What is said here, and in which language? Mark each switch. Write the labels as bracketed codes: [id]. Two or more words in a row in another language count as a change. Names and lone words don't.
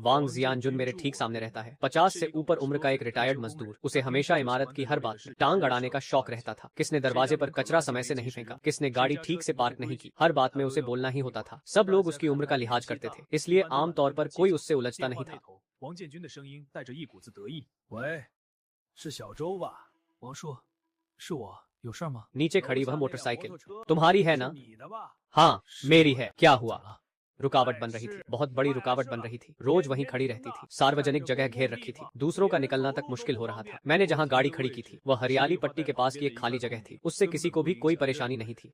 [hi] वांग जियानजुन मेरे ठीक सामने रहता है, 50 से ऊपर उम्र का एक रिटायर्ड मजदूर। उसे हमेशा इमारत की हर बात में टांग अड़ाने का शौक रहता था। किसने दरवाजे पर कचरा समय से नहीं फेंका, किसने गाड़ी ठीक से पार्क नहीं की, हर बात में उसे बोलना ही होता था। सब लोग उसकी उम्र का लिहाज करते थे, इसलिए आमतौर पर कोई उससे उलझता नहीं था। [zh] 王建军的声音带着一股子得意。喂，是小周吧？王叔，是我，有事吗？ [hi] नीचे खड़ी वह मोटरसाइकिल तुम्हारी है ना? हाँ मेरी है। क्या हुआ? रुकावट बन रही थी, बहुत बड़ी रुकावट बन रही थी। रोज वहीं खड़ी रहती थी, सार्वजनिक जगह घेर रखी थी, दूसरों का निकलना तक मुश्किल हो रहा था। मैंने जहां गाड़ी खड़ी की थी वह हरियाली पट्टी के पास की एक खाली जगह थी, उससे किसी को भी कोई परेशानी नहीं थी।